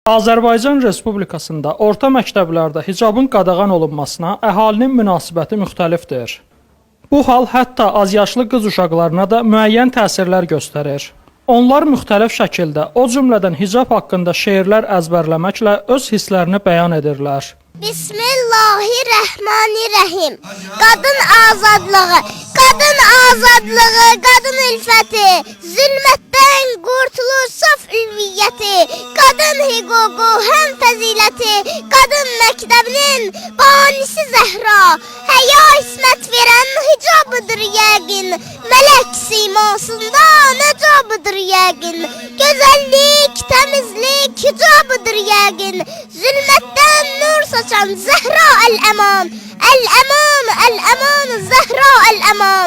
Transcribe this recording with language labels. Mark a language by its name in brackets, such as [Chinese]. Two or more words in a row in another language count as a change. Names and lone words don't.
[Azerbaijani] Azərbaycan Respublikasında orta məktəblərdə hicabın qadağan olunmasına əhalinin münasibəti müxtəlifdir. Bu hal hətta azyaşlı qız uşaqlarına da müəyyən təsirlər göstərir. Onlar müxtəlif şəkildə, o cümlədən hicab haqqında şeirlər əzbərləməklə öz hisslərini bəyan edirlər. [Turkish] Bismillahirrahmanirrahim. Kadın azadlığı, kadın azadlığı, kadın ülfeti, zulmetten kurtuluş, saf ülviyeti, kadın hukuku, hem fezileti, kadın mektebinin banisi Zehra, heya ismet veren hicabıdır yegin, melek simasında necabıdır yegin, güzellik, temizlik hicabıdır yegin, zulmetten nur saçan Zehra el-eman, el-eman, el-eman, Zehra el-eman.